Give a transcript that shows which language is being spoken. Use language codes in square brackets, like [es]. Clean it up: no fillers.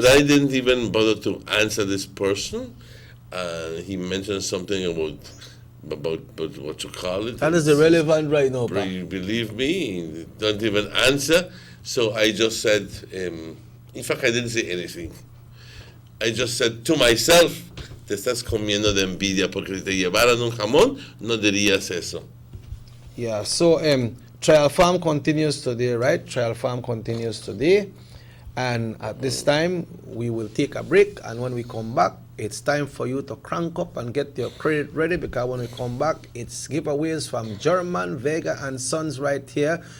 [en] But I didn't even bother to answer this person. He mentioned something about what you call it. That is irrelevant right now. Believe me, don't even answer. So I just said, in fact, I didn't say anything. I just said to myself, [es] te estás comiendo de envidia porque si te llevaran un jamón, no dirías eso. [en] Yeah, so Trial Farm continues today, right? Trial Farm continues today. And at this time, we will take a break. And when we come back, it's time for you to crank up and get your credit ready because when we come back, it's giveaways from German, Vega, and Sons right here.